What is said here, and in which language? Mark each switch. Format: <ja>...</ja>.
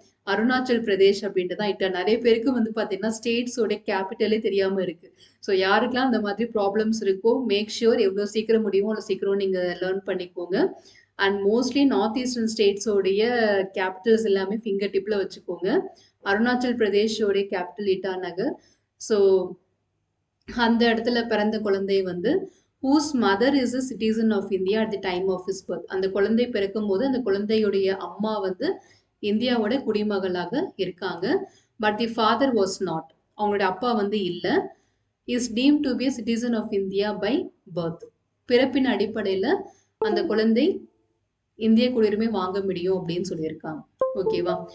<ta>அருணாச்சல் பிரதேஷ் அப்படின்ட்டு தான் இட்டா. நிறைய பேருக்கு வந்து பாத்தீங்கன்னா ஸ்டேட்ஸோட கேபிட்டலே தெரியாம இருக்கு. ஸோ யாருக்கெல்லாம் அந்த மாதிரி ப்ராப்ளம்ஸ் இருக்கோ மேக் ஷியோர் எவ்வளோ சீக்கிரம் முடியுமோ அவ்வளோ சீக்கிரம் நீங்க லேர்ன் பண்ணிக்கோங்க. And mostly north eastern ஸ்டேட்ஸோடைய Capitals எல்லாமே ஃபிங்கர் டிப்ல வச்சுக்கோங்க. அருணாச்சல் பிரதேஷோடைய கேபிட்டல் இட்டா நகர். ஸோ அந்த இடத்துல பிறந்த குழந்தை வந்து</ta> <en>whose mother is a citizen of India at the time of his birth.</en> <ta>அந்த குழந்தை பிறக்கும் போது அந்த குழந்தையுடைய அம்மா வந்து இந்தியாவோட குடிமகளாக இருக்காங்க.</ta> <en>But the father was not.</en> <ta>அவங்களுடைய அப்பா வந்து இல்லை.</ta> <en>Is deem to be citizen of India by birth.</en> <ta>பிறப்பின் அடிப்படையில் அந்த குழந்தை இந்திய குடியுரிமை வாங்க முடியும் அப்படின்னு சொல்லியிருக்காங்க. ஓகேவா?</ta>